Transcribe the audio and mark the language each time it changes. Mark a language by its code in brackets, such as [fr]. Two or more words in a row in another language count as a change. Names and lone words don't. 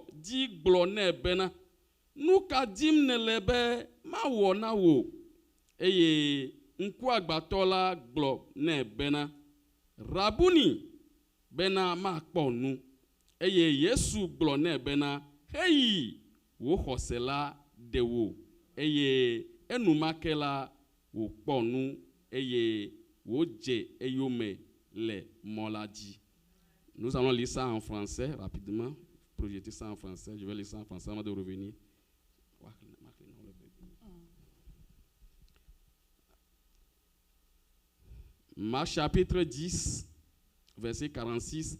[ee] dzi gblɔ nɛ bena nu ka dim nèle be mawɔ na wò eye ŋkuagbãtɔ la gblɔ nɛ bena Rabuni bena makpɔ nu eye Yesu gblɔ nɛ bena heyi wò xɔse la ɖe wò eye enumake la wòkpɔ nu eye wòdze eyome le mɔ la dzi. [fr] Nous allons lire ça en français rapidement, projeter ça en français. Je vais lire ça en français avant de revenir. Marc chapitre 10, verset 46.